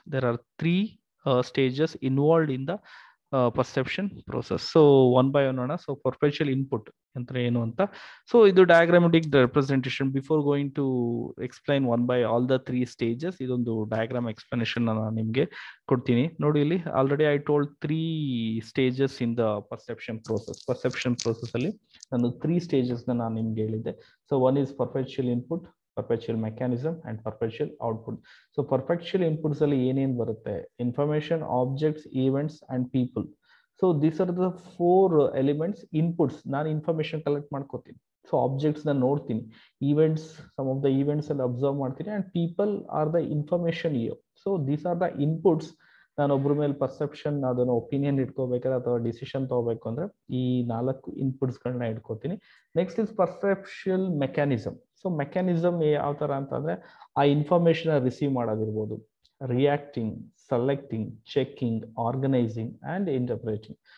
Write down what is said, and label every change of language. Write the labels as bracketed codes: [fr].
[en] There are 3 stages involved in the perception process. So one by one. [kn] So perpetual input ಅಂದ್ರೆ ಏನು ಅಂತ. So ಇದು diagrammatic representation. [en] before going to explain one by all the 3 stages, [kn] ಇದೊಂದು diagram explanation ನಾನು ನಿಮ್ಗೆ ಕೊಡ್ತೀನಿ. ನೋಡಿ ಇಲ್ಲಿ already [en] I told 3 stages in the perception process. [kn] Perception process ಅಲ್ಲಿ ನಾನು 3 ಸ್ಟೇಜಸ್ ನಾನು ನಿಮ್ಗೆ ಹೇಳಿದ್ದೆ. [en] So one is perpetual input, perpetual mechanism and perpetual output. [kn] So perpetual inputs ಅಲ್ಲಿ ಏನೇನ್ ಬರುತ್ತೆ? [en] Information, objects, events and people. So these are the 4 elements inputs. [kn] ನಾನು information collect ಮಾಡ್ಕೋತೀನಿ. [en] So objects ನ ನೋಡ್ತೀನಿ, events, some of the events ಅಲ್ಲಿ observe ಮಾಡ್ತೀನಿ, and people are the information here. So these are the inputs. [kn] ನಾನು ಒಬ್ಬರ ಮೇಲೆ perception ಅದನ್ನ ಒಪಿನಿಯನ್ ಇಟ್ಕೋಬೇಕಾದ್ರೆ ಅಥವಾ ಡಿಸಿಷನ್ ತಗೋಬೇಕು ಅಂದ್ರೆ ಈ 4 ಇನ್ಪುಟ್ಸ್ ಗಳನ್ನ ಇಟ್ಕೋತೀನಿ. [en] Next is perceptual mechanism. [kn] So mechanism ಯಾವ ತರ ಅಂತಂದ್ರೆ ಆ information receive ಮಾಡೋದಿರ್ಬೋದು, reacting, selecting, checking, organising and ಇಂಟರ್ಪ್ರೇಟಿಂಗ್.